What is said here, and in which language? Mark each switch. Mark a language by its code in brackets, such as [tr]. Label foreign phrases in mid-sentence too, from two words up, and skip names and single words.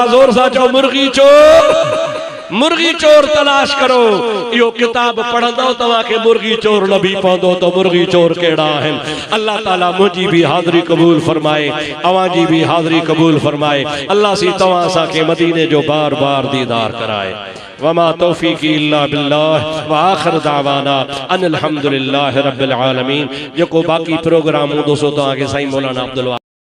[sd] ज़ोर सां चओ, मुर्गी चोर, मुर्गी चोर तलाश करो। इहो किताब पढ़ंदो तव्हांखे मुर्गी चोर न बि पवंदो त मुर्गी चोर कहिड़ा आहिनि। अल्लाह ताला मुंहिंजी बि हाज़िरी क़बूल फरमाए, अवांजी बि हाज़िरी क़बूल फरमाए। अल्लाह सी तव्हां असांखे मदीने जो बार बार दीदार कराए। [ar] وما توفيقي إلا بالله وآخر دعوانا أن الحمد لله رب العالمين. [sd] जेको बाकी प्रोग्राम हूंदो सो तव्हांखे साईं मौलाना अब्दुल